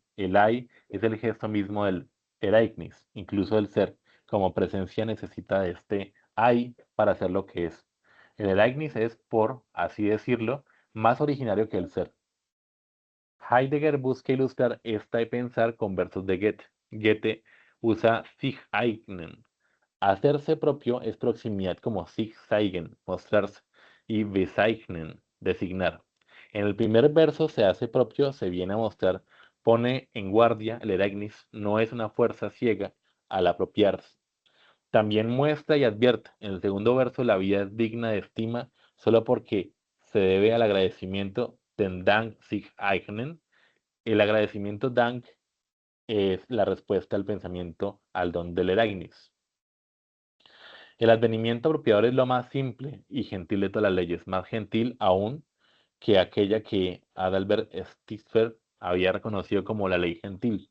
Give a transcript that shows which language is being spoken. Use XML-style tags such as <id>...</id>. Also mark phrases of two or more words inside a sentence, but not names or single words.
<es>El hay es el gesto mismo del ereignis, incluso el ser, como presencia necesita de este hay para ser lo que es. El ereignis es, por así decirlo, más originario que el ser. Heidegger busca ilustrar esta de pensar con versos de Goethe. Goethe usa</es> <de>sich eignen.</de> <es>Hacerse propio es proximidad como</es> <de>sich zeigen,</de> <es>mostrarse, y bezeichnen, designar. En el primer verso se hace propio, se viene a mostrar, pone en guardia, el ereignis no es una fuerza ciega al apropiarse. También muestra y advierte en el segundo verso la vida es digna de estima solo porque se debe al agradecimiento</es> <de>den Dank sich eignen.</de> <es>El agradecimiento Dank es la respuesta al pensamiento al don del Erasmus. El advenimiento apropiador es lo más simple y gentil de todas las leyes, más gentil aún que aquella que Adalbert Stiffer había reconocido como la ley gentil.</es>